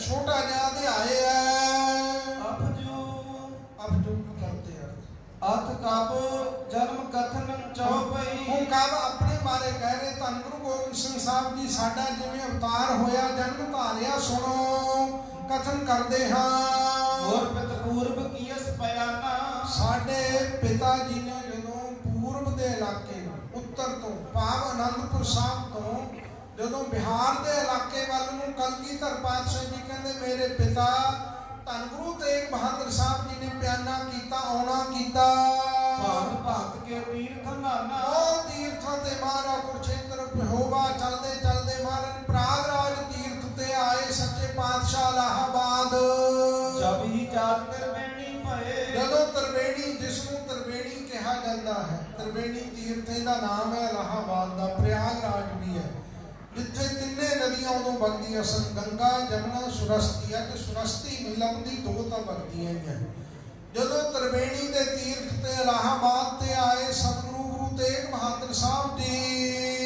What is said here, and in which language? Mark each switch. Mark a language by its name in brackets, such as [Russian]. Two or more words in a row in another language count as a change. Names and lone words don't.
[Punjabi] ਛੋਟਾ ਜਿਹਾ ਅਧਿਆਏ ਹੈ। ਅਪਜੂ ਕਰਦੇ [Braj] अथ कब जन्म कथन चौपई। [Punjabi] ਹੁਣ ਕਬ ਆਪਣੇ ਬਾਰੇ ਕਹਿ ਰਹੇ ਧੰਨ ਗੁਰੂ ਗੋਬਿੰਦ ਸਿੰਘ ਸਾਹਿਬ ਜੀ ਸਾਡਾ ਜਿਵੇਂ ਅਵਤਾਰ ਹੋਇਆ, ਜਨਮ ਧਾਰਿਆ, ਸੁਣੋ ਕਥਨ ਕਰਦੇ ਹਾਂ। [Braj] और पित पूर्व कियस पयाना, [Punjabi] ਸਾਡੇ ਪਿਤਾ ਜੀ ਨੇ ਜਦੋਂ ਪੂਰਬ ਦੇ ਇਲਾਕੇ ਨੂੰ, ਉੱਤਰ ਤੋਂ ਭਾਵ ਅਨੰਦਪੁਰ ਸਾਹਿਬ ਤੋਂ ਜਦੋਂ ਬਿਹਾਰ ਦੇ ਇਲਾਕੇ ਵੱਲ ਨੂੰ ਕਲਗੀਧਰ ਪਾਤਸ਼ਾਹ ਜੀ ਕਹਿੰਦੇ ਮੇਰੇ ਪਿਤਾ ਧੰਨ ਗੁਰੂ ਤੇਗ ਬਹਾਦਰ ਸਾਹਿਬ ਜੀ ਨੇ ਪਿਆਨਾ ਕੀਤਾ, ਆਉਣਾ ਕੀਤਾ। [Braj] भाग भक्त के तीर्थ नाना, [Punjabi] ਉਹ ਤੀਰਥਾਂ ਤੇ ਮਹਾਰਾਜ ਕੁਰੂਕਸ਼ੇਤਰ ਪਹੋਵਾ ਚਲਦੇ ਚਲਦੇ ਮਹਾਰਾਜ ਪ੍ਰਾਗਰਾਜ ਤੀਰਥ ਤੇ ਆਏ। ਸੱਚੇ ਪਾਤਸ਼ਾਹ ਇਲਾਹਾਬਾਦ [Braj] जब ही जात त्रिवेणी भये, [Punjabi] ਜਦੋਂ ਤ੍ਰਿਵੇਣੀ, ਜਿਸ ਨੂੰ ਤ੍ਰਿਵੇਣੀ ਕਿਹਾ ਜਾਂਦਾ ਹੈ, ਤ੍ਰਿਵੇਣੀ ਤੀਰਥ ਦਾ ਨਾਮ ਹੈ ਇਲਾਹਾਬਾਦ ਦਾ। ਪ੍ਰਯਾਗਰਾਜ ਵੀ ਹੈ ਜਿੱਥੇ ਤਿੰਨੇ ਨਦੀਆਂ ਉਦੋਂ ਵਗਦੀਆਂ ਸਨ, ਗੰਗਾ ਜਮਨਾ ਸੁਰਸਤੀ। ਅੱਜ ਸੁਰਸਤੀ ਨਹੀਂ ਲੱਭਦੀ, ਦੋ ਤਾਂ ਵਗਦੀਆਂ ਹੀ ਹੈ। ਜਦੋਂ ਤ੍ਰਿਵੇਣੀ ਦੇ ਤੀਰਥ ਤੇ ਇਲਾਹਾਬਾਦ ਤੇ ਆਏ ਸਤਿਗੁਰੂ ਗੁਰੂ ਤੇਗ ਬਹਾਦਰ ਸਾਹਿਬ ਜੀ,